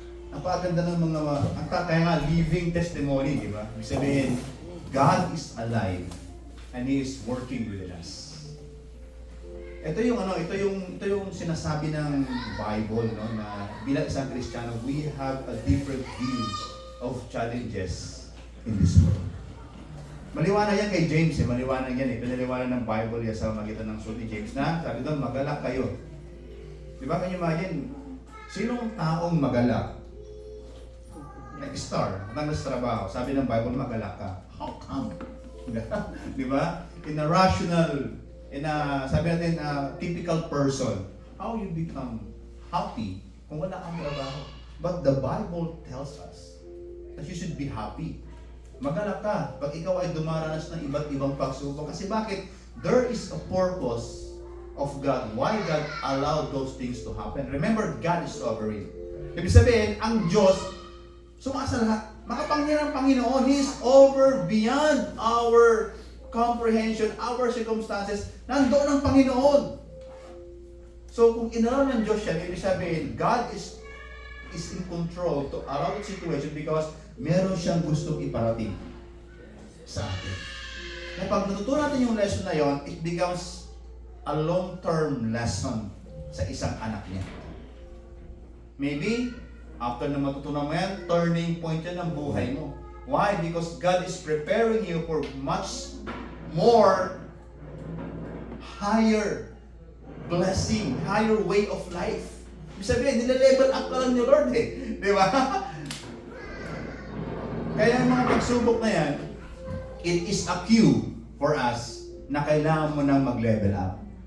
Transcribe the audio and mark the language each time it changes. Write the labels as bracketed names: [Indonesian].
[Filipino] Napakaganda ng mga, kaya nga, [English] living testimony, [Filipino] di ba? Ibig sabihin, [English] God is alive and He is working within us. [Filipino] Ito yung sinasabi ng Bible, no, na bilang isang Kristiyano, [English] we have a different view of challenges in this world. [Filipino] Maliwanag yan kay James, maliwanag yan eh. Pinaliwanag ng Bible yan sa magitan ng sulat ni James na sabi doon, magalak kayo. Di ba? [English] Can you imagine? [Filipino] Sinong taong magalak? Like star, matanggal sa trabaho. Sabi ng Bible, magalak ka. [English] How come? Di ba? In a rational, [Filipino] sabi natin, [English] typical person, how you become happy [Filipino] kung wala kang trabaho? [English] But the Bible tells us that you should be happy. [Filipino] Magalak ka pag ikaw ay dumaranas ng iba't ibang pagsubok. Kasi bakit? [English] There is a purpose of God. Why God allowed those things to happen? Remember, God is sovereign. [Filipino] Ibig sabihin, ang Diyos, sumasa lahat. Makapangyarihan ang Panginoon. [English] He is over beyond our comprehension, our circumstances. [Filipino] Nandoon ang Panginoon. So, kung inalaw ng Diyos siya, ibig sabihin, [English] God is in control to allow the situation because [Filipino] meron siyang gustong iparating sa atin. Kaya pag natutunan natin yung lesson na yon, [English] it becomes a long-term lesson [Filipino] sa isang anak niya. [English] Maybe, [Filipino] after na matutunan mo yan, turning point yan ng buhay mo. [English] Why? Because God is preparing you for much more higher blessing, higher way of life. [Filipino] Ibig sabihin, nile-level up ka lang ni Lord eh. Di ba? Kaya ang mga pagsubok na yan, [English] it is a cue for us [Filipino] na kailangan mo nang mag-level up.